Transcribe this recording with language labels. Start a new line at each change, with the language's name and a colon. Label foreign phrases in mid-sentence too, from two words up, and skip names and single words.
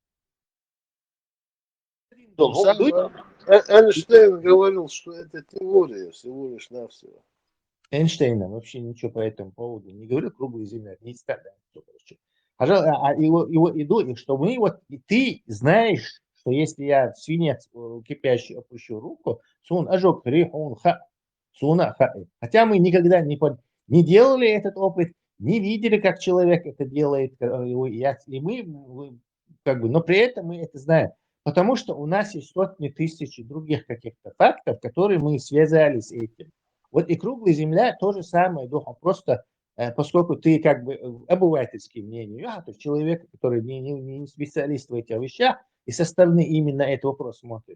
Russian: Эйнштейн говорил, что это теория всего лишь навсего. Эйнштейна вообще ничего по этому поводу не говорил, круглая земля, не страдает. Что мы и ты знаешь, что если я в свинец кипящий опущу руку,
Chechen: сон ожог рихун ха, суна ха.
Russian: Хотя мы никогда не делали этот опыт, не видели, как человек это делает, и мы как бы, но при этом мы это знаем. Потому что у нас есть сотни тысяч других каких-то фактов, которые мы связали с этим. Вот и круглая земля то же самое, просто поскольку ты как бы обывательское мнение, то есть человек, который не специалист в этих вещах, и со стороны именно этот вопрос смотрит.